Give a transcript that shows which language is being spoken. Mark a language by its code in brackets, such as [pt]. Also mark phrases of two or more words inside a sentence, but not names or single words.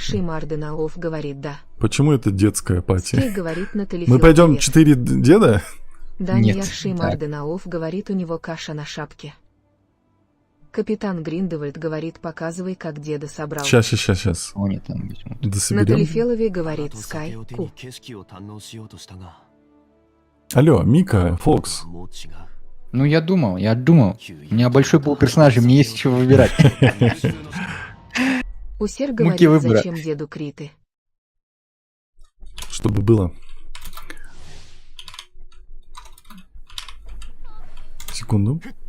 [ru] Шеймарденауф говорит да. Почему это детская Скей пати? говорит на Талифел Мы пойдем привет. 4 деда? Данияр Нет, Шеймарденауф говорит, у него каша на шапке. Капитан Гриндевальд говорит, показывай, как деда собрал. Сейчас. О, нет, там есть. Да На соберем. Талифелове [ja] あ [ru] говорит [ja] と [ru] Скай [ja] 酒を手 [ru] Ку. [ja] に景色を堪能しようとしたが [ru] Алло, Мика, Фокс. [ja] もう違う [ru] Ну, я думал. У меня большой пул персонажей, мне есть чего выбирать. Усер Муки говорит, выбора. зачем деду криты. Чтобы было. Секунду.